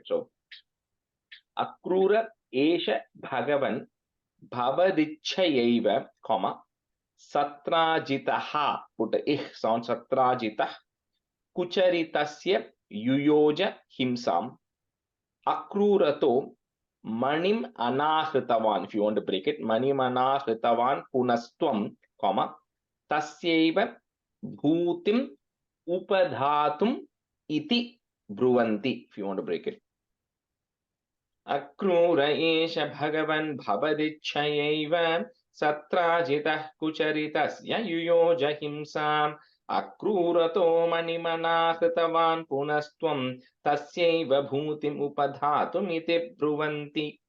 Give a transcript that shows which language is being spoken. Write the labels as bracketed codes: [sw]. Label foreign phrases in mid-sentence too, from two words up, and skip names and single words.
[en] So, [sa] अक्रूर एष भगवन् भवदिच्छयैव सत्राजितः, [en] put the ich sound, [sa] सत्राजितः कुचरितस्य युयोज हिंसाम् अक्रूरतो मणिम् अनाहृतवान्. [en] If you want to break it, [sa] मणिम् अनाहृतवान् पुनस्त्वं, comma, तस्यैव भूतिम् उपधातुम् इति ब्रुवन्ति. [en] If you want to break it. [sa] अक्रूर एष भगवन् भवदिच्छयैव सत्राजितः कुचरितस्य युयोज हिंसाम् अक्रूरतो मणिमना कृतवान् पुनस्त्वं तस्यैव भूतिम् उपधातुमिति ब्रुवन्ति.